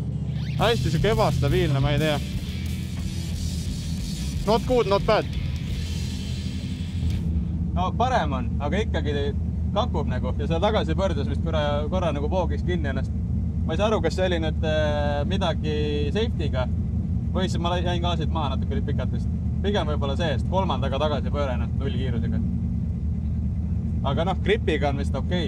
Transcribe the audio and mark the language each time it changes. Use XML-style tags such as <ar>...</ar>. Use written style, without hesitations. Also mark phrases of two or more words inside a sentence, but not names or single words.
<et>Hästi siuke ebastabiilne, ma ei tea.</et> <en>Not good, not bad.</en> <et>No parem on, aga ikkagi kakub nagu ja seal tagasi pöördes vist korra nagu voogis kinni ennast. Ma ei saa aru, kas see oli nüüd midagi safety'ga või siis ma jäin gaasid maha natuke pikalt vist. Pigem võib-olla seest, kolmandaga tagasi pöörena, 0 kiirusega. Aga noh, gripiga on vist okei.</et>